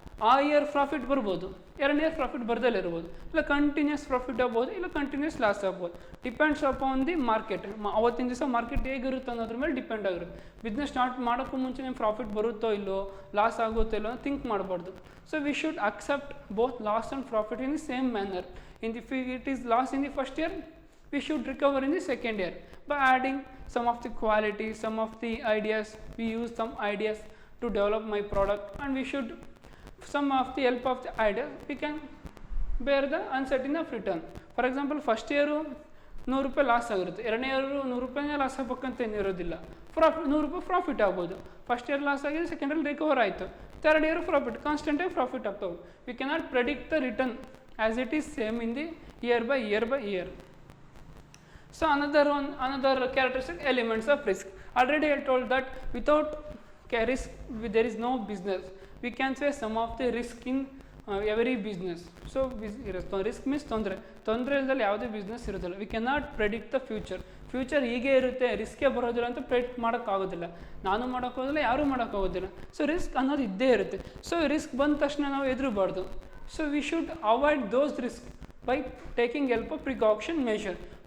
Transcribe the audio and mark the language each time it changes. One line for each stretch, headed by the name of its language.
Kannada: ಆ year profit ಬರ್ಬೋದು, 2ನೇ ಇಯರ್ ಪ್ರಾಫಿಟ್ ಬರ್ದಲ್ಲೇ ಇರ್ಬೋದು, ಇಲ್ಲ ಕಂಟಿನ್ಯೂಸ್ ಪ್ರಾಫಿಟ್ ಆಗ್ಬೋದು, ಇಲ್ಲ ಕಂಟಿನ್ಯೂಸ್ ಲಾಸ್ ಆಗ್ಬೋದು.
English: Depends upon the market.
Kannada: ಅವತ್ತಿನ ದಿವಸ ಮಾರ್ಕೆಟ್ ಹೇಗಿರುತ್ತೆ ಅನ್ನೋದ್ರ ಮೇಲೆ ಡಿಪೆಂಡ್ ಆಗಿರುತ್ತೆ. ಬಿಸ್ನೆಸ್ ಸ್ಟಾರ್ಟ್ ಮಾಡೋಕ್ಕೂ ಮುಂಚೆ ನಿಮ್ಮ ಪ್ರಾಫಿಟ್ ಬರುತ್ತೋ ಇಲ್ಲೋ, ಲಾಸ್ ಆಗುತ್ತೋ ಇಲ್ಲೋ ಥಿಂಕ್ ಮಾಡಬಾರ್ದು.
English: So we should accept both loss and profit in the same manner. It is loss in the first year, we should recover in the second year by adding some of the qualities, some of the ideas. We use some ideas to develop my product, and we should some of the help of the ideas we can bear the uncertainty of return. For example, first year
Kannada: ₹100 loss ಆಗಿರುತ್ತೆ. ಎರಡನೇ year ₹100 loss ಆಗ್ಬೇಕಂತ ಏನಿರೋದಿಲ್ಲ. ₹100 profit ಆಗ್ಬೋದು. First year loss ಆಗಿದೆ, second year recover ಆಯಿತು, third year profit, ಕಾನ್ಸ್ಟೆಂಟಾಗಿ profit ಆಗ್ತಾವೆ.
English: We cannot predict the return as it is same in the year by year. So another characteristic, elements of risk. Already I told that without risk there is no business. We can say some of the risk in every business. So risk means
Kannada: ತೊಂದರೆ ಇಲ್ಲದಲ್ಲಿ ಯಾವುದೇ business ಇರೋದಿಲ್ಲ.
English: we cannot predict the future
Kannada: ಹೀಗೆ ಇರುತ್ತೆ, ರಿಸ್ಕೇ ಬರೋದಿಲ್ಲ ಅಂತ predict ಮಾಡೋಕ್ಕಾಗೋದಿಲ್ಲ. ನಾನು ಮಾಡೋಕ್ಕೋದಿಲ್ಲ, ಯಾರೂ ಮಾಡೋಕ್ಕಾಗೋದಿಲ್ಲ. ಸೊ ರಿಸ್ಕ್ ಅನ್ನೋದು ಇದ್ದೇ ಇರುತ್ತೆ. ಸೊ ರಿಸ್ಕ್ ಬಂದ ತಕ್ಷಣ ನಾವು ಹೆದರಬಾರ್ದು.
English: So we should avoid those risk by taking help of precaution measure.